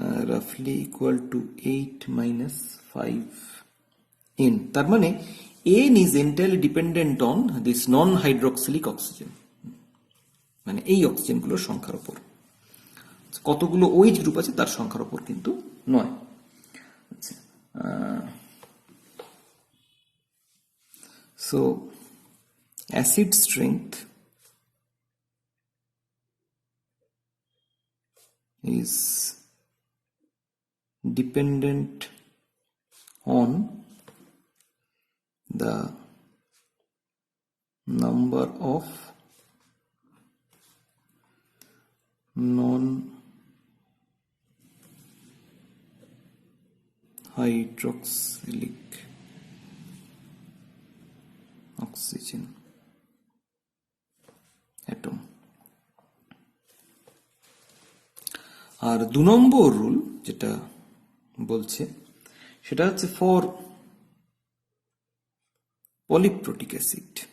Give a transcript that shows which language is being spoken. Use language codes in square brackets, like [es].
[en] roughly equal to 8 minus 5 N, [bn] তার মানে [en] N is entirely dependent on this non-hydroxylic oxygen, [bn] মানে এই অক্সিজেনগুলোর সংখ্যার উপর, কতগুলো OH গ্রুপ আছে তার সংখ্যার উপর কিন্তু নয়। [en] আচ্ছা, so acid strength is dependent on the number of non-hydroxylic oxygen atom। [bn] আর 2 number rule যেটা বলছে সেটা হচ্ছে ফর পলিপ্রোটিক অ্যাসিড,